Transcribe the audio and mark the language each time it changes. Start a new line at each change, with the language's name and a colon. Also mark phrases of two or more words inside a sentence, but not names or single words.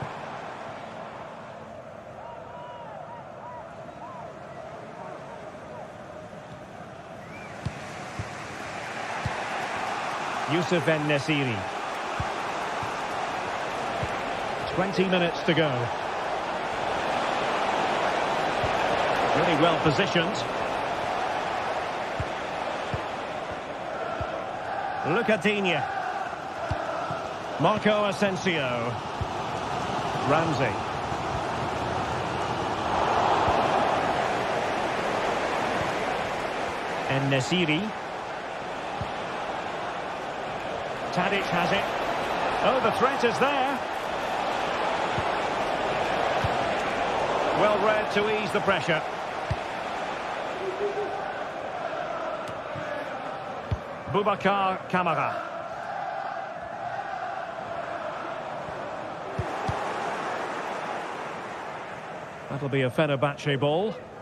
English: Youssef En-Nesyri. 20 minutes to go. Really well positioned. Lucadinha. Marco Asensio. Ramsey. En-Nesyri. Tadic has it. Oh, the threat is there. Well read to ease the pressure. Boubacar Kamara. That'll be a Fenerbahce ball.